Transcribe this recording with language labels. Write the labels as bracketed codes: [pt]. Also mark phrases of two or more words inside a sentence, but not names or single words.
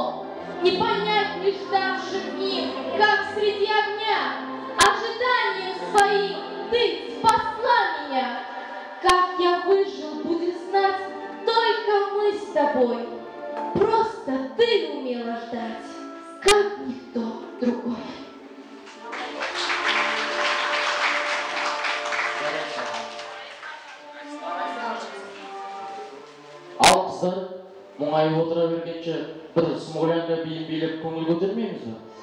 [ru] Не понять не ждавшим им, как среди огня, ожиданием своим ты спасла меня. Как я выжил, будет знать только мы с тобой. Просто ты умела ждать, как никто другой. [kk] Ал қыздар, мұңайып отыра бергенше бір смолянка биін билеп көңіл көтермейміз бе?